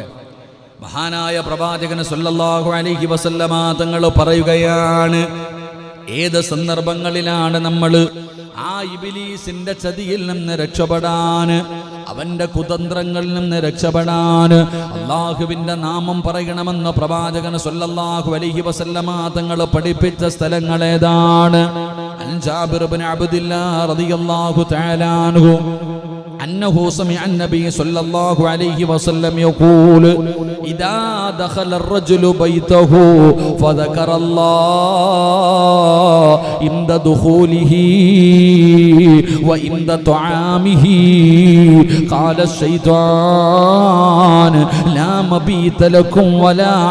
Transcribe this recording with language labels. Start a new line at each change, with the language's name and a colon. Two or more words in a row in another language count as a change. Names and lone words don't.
Malayalam: മഹാനായ പ്രവാചകൻ
Arabic: صلى الله عليه وسلم
Malayalam: തങ്ങൾ പറയുകയാണ്, ഏത് സന്ദർഭങ്ങളിലാണ് നമ്മൾ ആ ഇബ്ലീസിന്റെ ചതിയിൽ നിന്ന് രക്ഷപ്പെടാൻ, അവന്റെ കുതന്ത്രങ്ങളിൽ നിന്ന് രക്ഷപ്പെടാൻ അള്ളാഹുവിന്റെ നാമം പറയണമെന്ന് പ്രവാചകൻ
Arabic: صلى الله عليه وسلم
Malayalam: തങ്ങൾ പഠിപ്പിച്ച സ്ഥലങ്ങൾ ഏതാണ്?
Arabic: عن جابر بن عبد الله رضي الله تعالى عنه أنه سمع النبي صلى الله عليه وسلم يقول إذا دخل الرجل بيته فذكر الله عند دخوله وعند طعامه قال الشيطان لا مبيت لكم ولا